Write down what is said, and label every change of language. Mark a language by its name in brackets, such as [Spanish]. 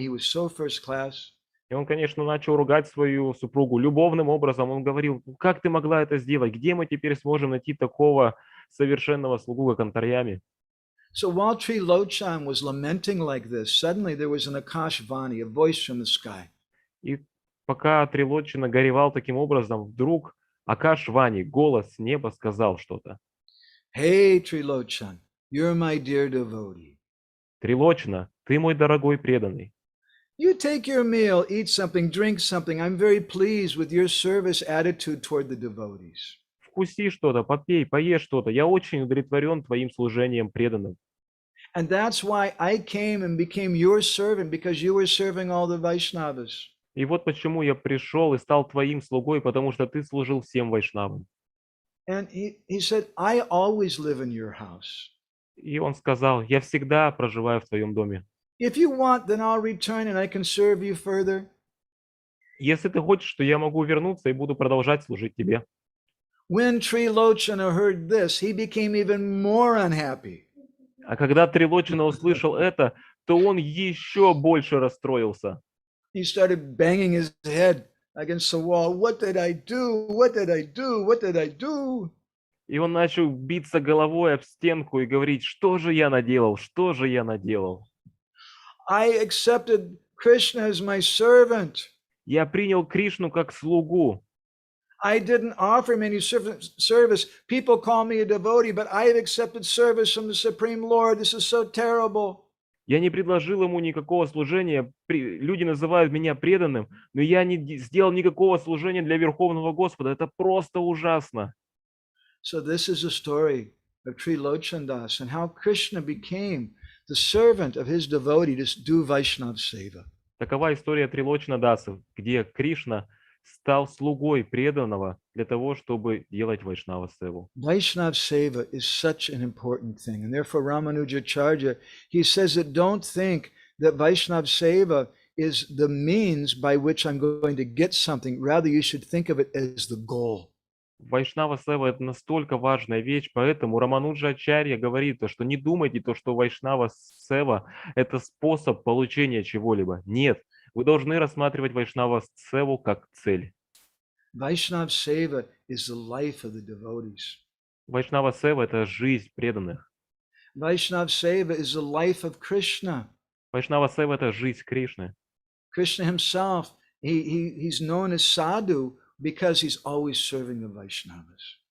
[English] He was so first class. [Russian] И он, конечно, начал ругать свою супругу любовным образом. Он говорил, как ты могла это сделать? Где мы теперь сможем найти такого совершенного слугу, как Антарьями? [English] So while Trilochan was lamenting like this, suddenly there was an Akashvani, a voice from the sky. [Russian] И пока Трилочина горевал таким образом, вдруг Акашвани, голос с неба, сказал что-то. [English] Hey Trilochan, you're my dear devotee. [Russian] Трилочина, ты мой дорогой преданный. [English] You take your meal, eat something, drink something. I'm very pleased with your service attitude toward the devotees. [Russian] Вкуси что-то, попей, поешь что-то. Я очень удовлетворен твоим служением преданным. [English] And that's why I came and became your servant, because you were serving all the Vaishnavas. [Russian] И вот почему я пришел и стал твоим слугой, потому что ты служил всем вайшнавам. [English] And he said, I always live in your house. [Russian] И он сказал, я всегда проживаю в твоем доме. [English] If you want, then I'll return and I can serve you further. [Russian] Если ты хочешь, то я могу вернуться и буду продолжать служить тебе. [English] When Trilochana heard this, he became even more unhappy. [Russian] А когда Трилочина услышал это, то он еще больше расстроился. [English] He started banging his head against the wall. What did I do? What did I do? What did I do? [Russian] И он начал биться головой об стенку и говорить, что же я наделал, что же я наделал. [English] I accepted Krishna as my servant. [Russian] Я принял Кришну как слугу. [English] I didn't offer him any service. People call me a devotee, but I have accepted service from the Supreme Lord. This is so terrible. [Russian] Я не предложил ему никакого служения. Люди называют меня преданным, но я не сделал никакого служения для Верховного Господа. Это просто ужасно. [English] So this is a story of Trilochandas and how Krishna became the servant of his devotee to do Vaishnav Seva. [Russian] Такова история Трилочна-дасы, где Кришна стал слугой преданного для того, чтобы делать Вайшнава-севу. [English] Vaishnav Seva is such an important thing. And therefore Ramanujacharya, he says that don't think that Vaishnav Seva is the means by which I'm going to get something. Rather, you should think of it as the goal. [Russian] Вайшнава-сева – это настолько важная вещь, поэтому Рамануджа Ачарья говорит, что не думайте, что Вайшнава-сева – это способ получения чего-либо. Нет, вы должны рассматривать Вайшнава-севу как цель. [English] Vaishnav Seva is the life of the devotees. [Russian] Вайшнава-сева – это жизнь преданных. [English] Vaishnav Seva is the life of Krishna. [Russian] Вайшнава-сева – это жизнь Кришны. [English] Krishna himself, he's known as Sadhu because he's always serving the Vaishnavas.